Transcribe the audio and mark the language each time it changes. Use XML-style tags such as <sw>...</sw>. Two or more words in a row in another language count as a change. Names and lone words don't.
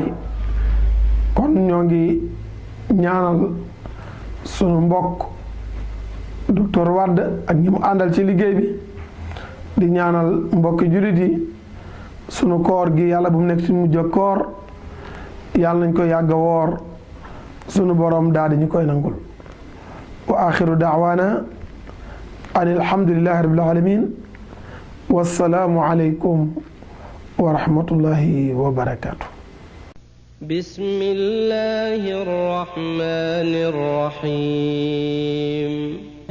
<wo>kon ñoo ngi ñaanal sunu mbokk docteur Wade ak ñi mu àndal ci liggéey bi di ñaanal mbokki jullit yi sunu koor gi yàlla bu mu nekk suñu mujj koor yàlla nañ ko yàgg a woor sunu borom daal di ñu koy nangul</wo> <ar>وآخر دعوانا أن الحمد لله رب العالمين والسلام عليكم ورحمة الله وبركاته. بسم الله الرحمن الرحيم</ar>